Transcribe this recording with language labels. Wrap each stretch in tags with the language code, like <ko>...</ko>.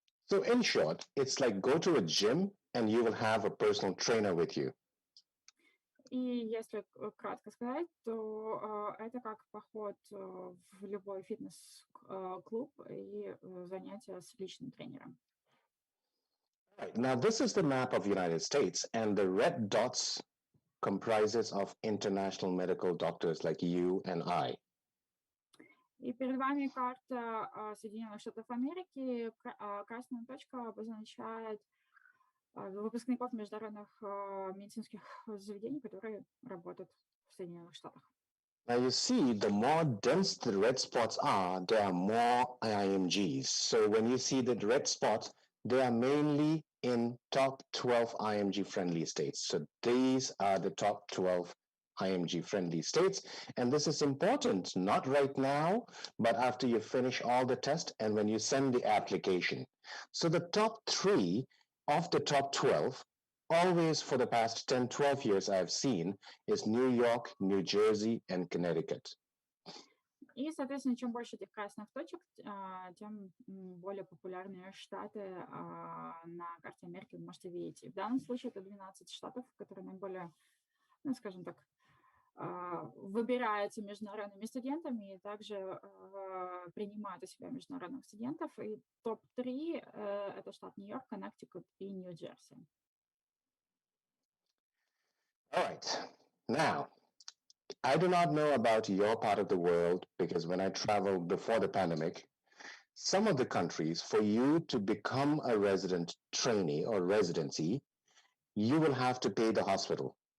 <en>So in short, it's like go to a gym and you will have a personal trainer with you.</en> <ru>И если кратко сказать, то это как поход в любой фитнес-клуб и занятия с личным тренером.</ru> <en>Right. Now, this is the map of the United States, and the red dots comprises of international medical doctors like you and I.</en> <ru>И перед вами карта Соединенных Штатов Америки. Красная точка обозначает выпускников международных медицинских заведений, которые работают в Соединенных Штатах.</ru> <en>Now you see, the more dense the red spots are, there are more IMGs. So when you see the red spots, they are mainly in top 12 IMG-friendly states. So these are the top 12 IMG-friendly states. And this is important, not right now, but after you finish all the tests and when you send the application. So the top 3 of the top 12, always for the past 10, 12 years I've seen, is New York, New Jersey, and Connecticut.</en> <ru>И, соответственно, чем больше этих красных точек, тем более популярные штаты на карте Америки вы можете видеть. И в данном случае это 12 штатов, которые наиболее, ну, скажем так, выбираются международными студентами и также принимают у себя международных студентов. И топ-3 это штат Нью-Йорк, Коннектикут и Нью-Джерси.</ru> <en>All right. Now, I do not know about your part of the world because when I traveled before the pandemic, some of the countries, for you to become a resident trainee or residency, you will have to pay the hospital.</en>